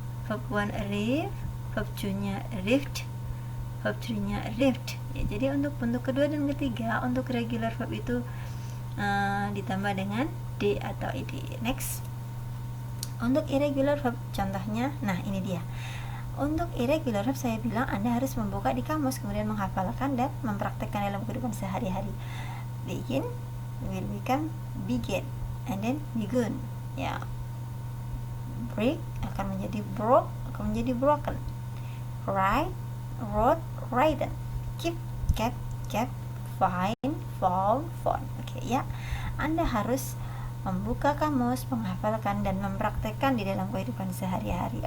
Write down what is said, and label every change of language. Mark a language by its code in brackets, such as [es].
[en] Verb 1 arrive, verb 2-nya arrived, verb 3-nya arrived ya. [id] Jadi untuk bentuk kedua dan ketiga untuk regular verb itu ditambah dengan d atau ed. Next, untuk irregular verb contohnya, nah ini dia. Untuk irregular verb saya bilang Anda harus membuka di kamus, kemudian menghafalkan dan mempraktekkan dalam kehidupan sehari-hari. [en] Begin will become begin, and then begun ya. Break [id] akan menjadi [en] broke, akan menjadi broken. Write, wrote, written. Keep, kept, kept. Find, found, found. [id] Oke ya, Anda harus membuka kamus, menghafalkan dan mempraktekkan di dalam kehidupan sehari-hari.